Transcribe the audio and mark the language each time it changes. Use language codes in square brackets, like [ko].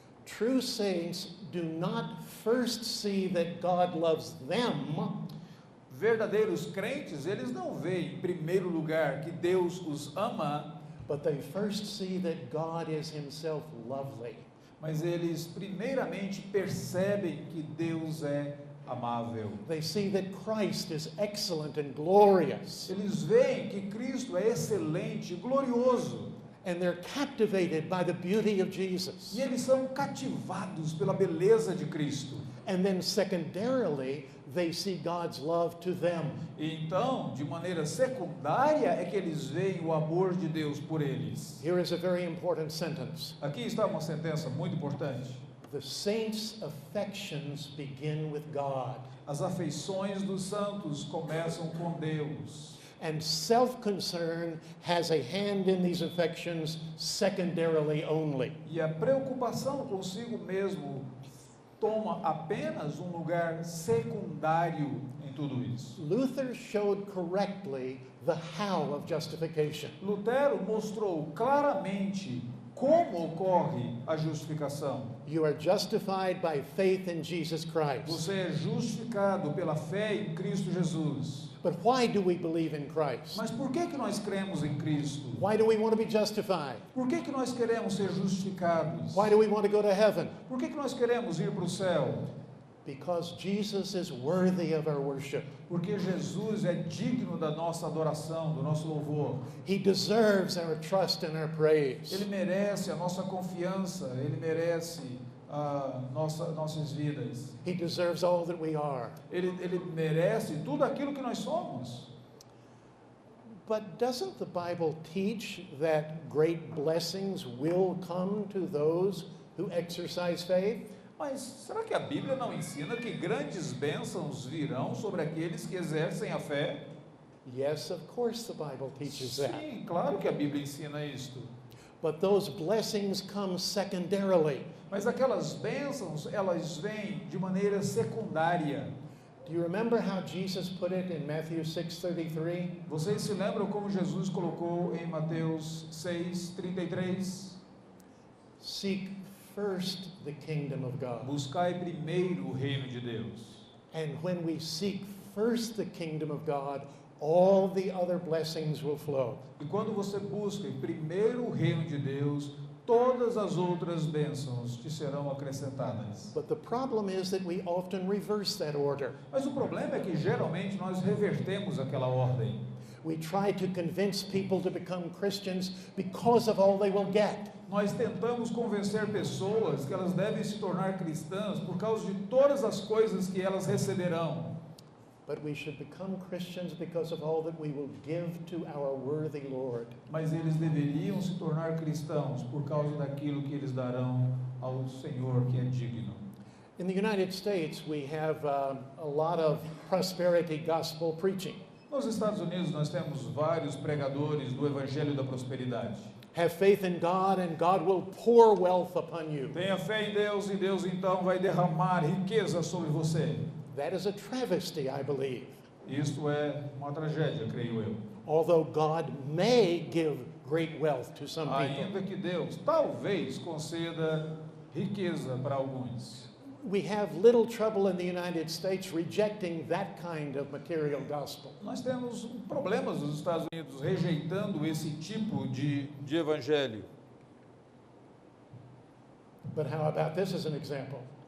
[en] True saints do not first see that God loves them. [pt] Verdadeiros crentes, eles não veem em primeiro lugar que Deus os ama, [en] But they first see that God is himself lovely. [pt] mas eles primeiramente percebem que Deus é amável. [en] They see that Christ is excellent and glorious. [pt] Eles veem que Cristo é excelente, glorioso, [en] And they're captivated by the beauty of Jesus. [pt] e eles são cativados pela beleza de Cristo. [en] And then secondarily, they see God's love to them. [pt] E então, de maneira secundária, é que eles veem o amor de Deus por eles. [en] Here is a very important sentence. [pt] Aqui está uma sentença muito importante. [en] The saints' affections begin with God. [pt] As afeições dos santos começam com Deus. [en] And self-concern has a hand in these affections secondarily only. [pt] E a preocupação consigo mesmo toma apenas um lugar secundário em tudo isso. [en] Luther showed correctly the how of justification. [pt] Lutero mostrou claramente como ocorre a justificação. [en] You are justified by faith in Jesus Christ. [pt] Você é justificado pela fé em Cristo Jesus. [en] But why do we believe in Christ? [pt] Mas por que nós cremos em Cristo? [en] Why do we want to be justified? [pt] Por que nós queremos ser justificados? [en] Why do we want to go to heaven? [pt] Por que nós queremos ir para o céu? [en] Because Jesus is worthy of our worship. [pt] Porque Jesus é digno da nossa adoração, do nosso louvor. [en] He deserves our trust and our praise. [pt] Ele merece a nossa confiança, Ele merece nossas vidas. [en] He deserves all that we are. [pt] Ele merece tudo aquilo que nós somos. [en] But doesn't the Bible teach that great blessings will come to those who exercise faith? [pt] Mas será que a Bíblia não ensina que grandes bênçãos virão sobre aqueles que exercem a fé? [en] Yes, of course the Bible teaches that. [pt] Sim, claro que a Bíblia ensina isto. [en] But those blessings come secondarily. [pt] Mas aquelas bênçãos, elas vêm de maneira secundária. [en] Do you remember how Jesus put it in Matthew 6:33? [pt] Vocês se lembram como Jesus colocou em Mateus 6:33? [en] Seek first the kingdom of God. [pt] Buscai primeiro o reino de Deus. [en] And when we seek first the kingdom of God, all the other blessings will flow. [pt] E quando você busca primeiro o reino de Deus, todas as outras bênçãos te serão acrescentadas. [en] But the problem is that we often reverse that order. [pt] Mas o problema é que geralmente nós revertemos aquela ordem. [en] We try to convince people to become Christians because of all they will get. [pt] Nós tentamos convencer pessoas que elas devem se tornar cristãs por causa de todas as coisas que elas receberão. [en] But we should become Christians because of all that we will give to our worthy Lord. [pt] Mas eles deveriam se tornar cristãos por causa daquilo que eles darão ao Senhor que é digno. [en] In the United States, we have a lot of prosperity gospel preaching. [pt] Nos Estados Unidos nós temos vários pregadores do Evangelho da Prosperidade. [en] Have faith in God and God will pour wealth upon you. [pt] Tenha fé em Deus e Deus então vai derramar riqueza sobre você. [en] That is a travesty, I believe. [pt] Isto é uma tragédia, creio eu. [en] Although God may give great wealth to some people. [pt] Ainda que Deus talvez conceda riqueza para alguns. [en] We have little trouble in the United States rejecting that kind of material gospel. [pt] Nós temos problemas nos Estados Unidos rejeitando esse tipo de evangelho. [en] But how about this as an example?